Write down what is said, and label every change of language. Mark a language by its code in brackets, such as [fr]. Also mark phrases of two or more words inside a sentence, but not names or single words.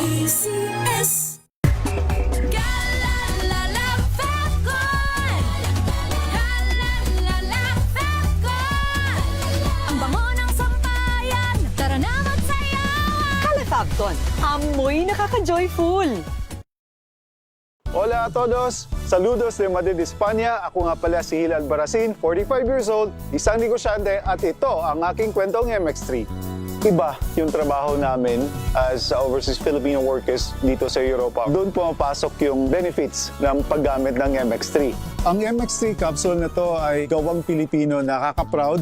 [tl] ACS! Galalala Falcon! Galalala Falcon! Ang bango ng sampayan, tara na magsayawan! Calafabcon, amoy nakaka-joyful. [es] Hola a todos! Saludos de Madrid, España. [tl] Ako nga pala si Hilal Baracin, 45 [en] years old, [tl] isang negosyante at ito ang aking kwentong MX3. Iba yung trabaho namin [en] as overseas Filipino workers [tl] dito sa Europa. Doon pumapasok yung benefits ng paggamit ng MX3. Ang MX3 capsule na to ay gawang Pilipino, nakaka-proud.